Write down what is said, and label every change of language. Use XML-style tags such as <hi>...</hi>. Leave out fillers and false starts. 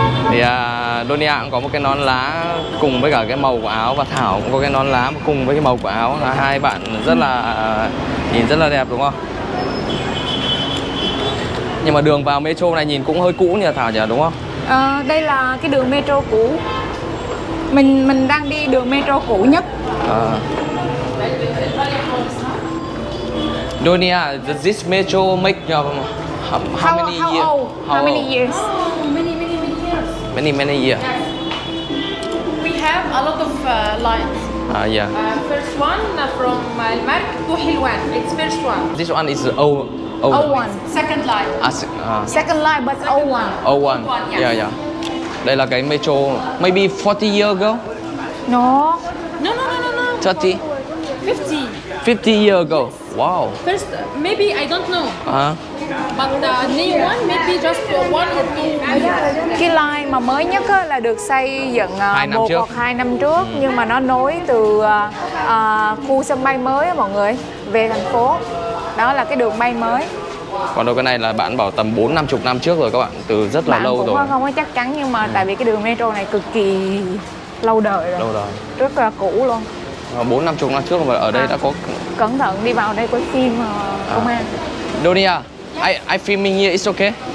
<vi>Thì Donia cũng có một cái nón lá cùng với cả cái màu của áo, và Thảo cũng có cái nón lá cùng với cái màu của áo, là hai bạn rất là nhìn rất là đẹp đúng không? Nhưng mà đường vào metro này nhìn cũng hơi cũ nhỉ Thảo nhỉ, đúng không? Đây là cái đường metro cũ. Mình đang đi đường metro cũ nhất.</vi> <en>Donia, does this metro make how many years? How many years? Many years. We have a lot of lines. Yeah. First one from Al Mark to Hilwan. It's first one. This one is old. O1. Second line. Second line but O1. O1. Yeah.</en> <vi>Đây là cái metro</vi> <en>maybe 40 years ago. No. No. 30. 50. 50 years ago. Wow. First, maybe I don't know. But the new one, maybe just for 1 or 2 years.</en> <vi>Cái line mà mới nhất á, là được xây dựng 2 năm 1 trước. hoặc 2 năm trước, nhưng mà nó nối từ khu sân bay mới á mọi người về thành phố. Đó là cái đường bay mới. Còn đâu cái này là bạn bảo tầm 4-50 năm trước rồi các bạn, từ rất là lâu rồi. Bạn cũng không có chắc chắn, nhưng mà tại vì cái đường metro này cực kỳ lâu đời rồi. Lâu rồi. Rất là cũ luôn. 4-50 năm trước mà ở đây đã có. Cẩn thận đi vào đây quay phim công an.</vi> <en>Donia, I filming here, it's okay?</en>